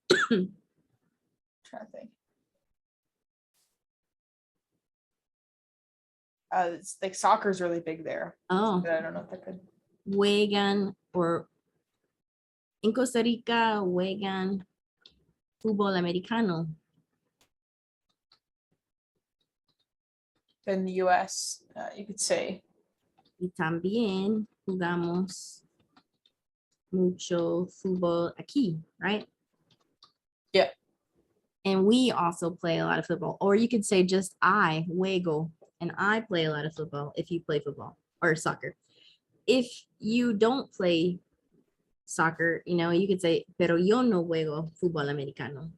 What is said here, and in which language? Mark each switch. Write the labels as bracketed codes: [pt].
[en] Trying to think. It's like soccer's really big there. Oh, But I don't know if that could. [es] juegan, or in Costa Rica, juegan fútbol americano. [en] In the US, you could say. [es] Y también jugamos mucho fútbol aquí, right? [en] Yeah. And we also play a lot of football. Or you could say just I, juego, and I play a lot of football if you play football or soccer. If you don't play soccer, you could say, [es] pero yo no juego fútbol americano.